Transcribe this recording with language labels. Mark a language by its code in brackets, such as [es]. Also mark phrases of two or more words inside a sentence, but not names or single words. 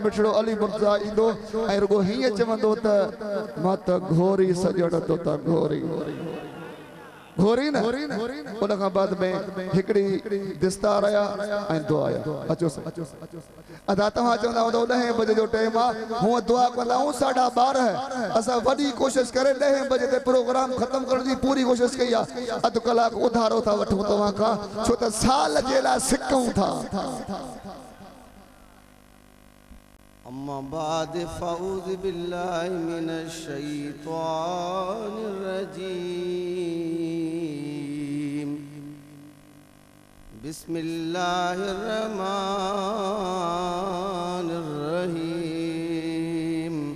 [sd] मिठड़ो अली मुर्ज़ा ईंदो ऐं रुगो हीअं चवंदो त मां त घोरी सॼण तो त घोरी घोरी न उन खां बाद में हिकड़ी दिस्तार आया ऐं दुआ आया अचो अदा तव्हां चवंदा हूंदो 10 बजे जो टाइम आहे हूअं दुआ कंदा आहियूं 12:30 असां वॾी कोशिश करे 10 बजे ते प्रोग्राम ख़त्म करण जी पूरी कोशिश कई आहे अधु कलाक उधारो था वठूं तव्हां खां छो त साल जे लाइ सिकूं था [ar] أما بعد فأعوذ بالله من الشيطان الرجيم بسم الله الرحمن الرحيم